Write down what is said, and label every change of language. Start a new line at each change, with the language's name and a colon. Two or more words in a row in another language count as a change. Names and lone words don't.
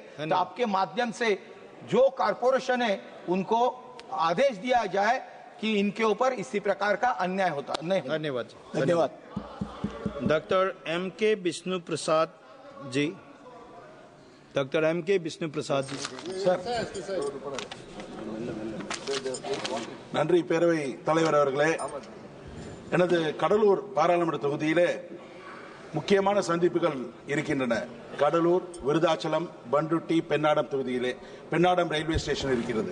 Hindi: तो आपके माध्यम से जो कारपोरेशन है उनको आदेश दिया जाए कि इनके ऊपर इसी प्रकार का अन्याय होता नहीं। धन्यवाद। धन्यवाद। डॉक्टर एम के विष्णु प्रसाद जी, डॉक्टर एम के विष्णु प्रसाद जी।
Tamil: நன்றி பேரவை தலைவர் அவர்களே. எனது கடலூர் பாராளுமன்ற தொகுதியிலே முக்கியமான சந்திப்புகள் இருக்கின்றன. கடலூர், விருதாச்சலம், பண்ருட்டி, பெண்ணாடம் தொகுதியிலே பெண்ணாடம்
English: railway station
Tamil: இருக்கிறது.